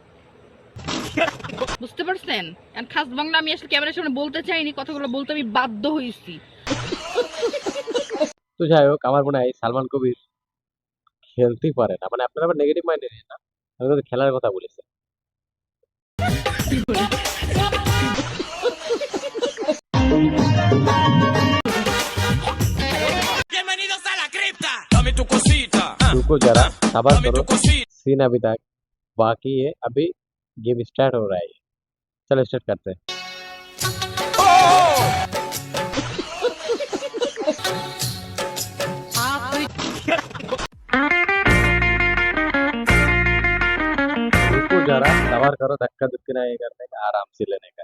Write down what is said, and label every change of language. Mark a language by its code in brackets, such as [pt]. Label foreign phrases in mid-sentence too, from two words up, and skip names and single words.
[bn] বুঝতে পারছেন? আর খাস বাংলা আমি আসলে ক্যামেরার সামনে বলতে চাইনি, কথাগুলো বলতে আমি বাধ্য হয়েছি। তো যাই হোক, আমার মনে হয় সালমান কবির খেলতেই পারে না। মানে আপনারা আবার [en] negative mind [bn] নিন না, আমি কিন্তু খেলার কথা বলেছি। [es] Bienvenidos a la cripta. Dame tu cosita. [hi] रुको जरा सबर [es] Dame [hi] करो, [es] tu cosita. [hi] सीन अभी तक बाकी है। अभी [en] game start [hi] हो रहा है। चलो स्टार्ट करते हैं। रुको जरा सबर करो, धक्का धुक्की नहीं करने का, आराम से लेने का है।